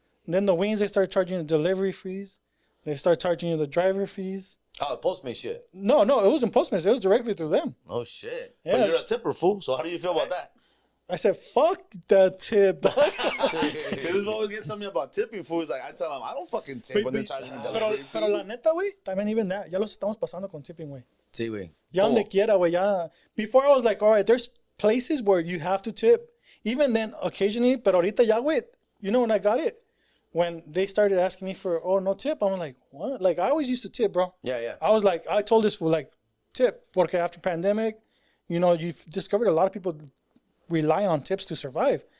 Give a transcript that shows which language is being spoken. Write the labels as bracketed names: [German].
[English] And then the wings, they start charging the delivery fees. They start charging you the driver fees. Oh, Postmates shit. No, it wasn't Postmates. It was directly through them. Oh, shit. Yeah. But you're a tipper, fool. So how do you feel about that? I said, fuck that tip. Because this always get something about tipping, fool. It's like, I tell them, I don't fucking tip when they're charging me delivery. [Spanish] Pero la neta, güey, también [English] even that. [Spanish] Ya los estamos pasando con tipping, güey. Sí, güey. Ya donde quiera, güey. Ya. [English] Before I was like, all right, there's places where you have to tip. Even then, occasionally, [Spanish] pero ahorita ya, güey. [English] You know when I got it? When they started asking me for, no tip, I'm like, what? Like, I always used to tip, bro. Yeah. I was like, I told this fool, like, tip. Porque after pandemic, you know, you've discovered a lot of people rely on tips to survive.